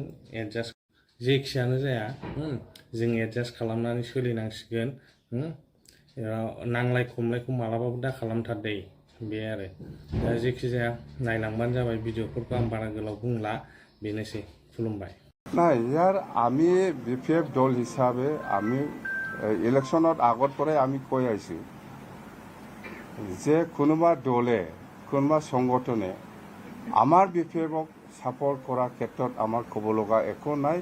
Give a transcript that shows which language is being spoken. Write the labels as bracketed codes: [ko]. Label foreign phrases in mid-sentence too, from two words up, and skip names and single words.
[brx] एडजास्ट जेखियानो जाया जों एडजास्ट खालामनानै सोलिनांसिगोन। नांलाय खमलायखौ मालाबाबो दा खालामथार दै, बे आरो। दा जेखि जाया नायलांबानो जाबाय भिडिअफोरखौ। आं बारा गोलाव बुंला, बेनोसै। खुलुमबाय। [as] নাই, ইয়াৰ আমি বিপিএফ দল হিচাপে আমি ইলেকশ্যনত আগৰ পৰাই আমি কৈ আহিছোঁ যে কোনোবা দলে, কোনোবা সংগঠনে আমাৰ বিপিএফক ছাপৰ্ট কৰাৰ ক্ষেত্ৰত আমাৰ ক'ব লগা একো নাই।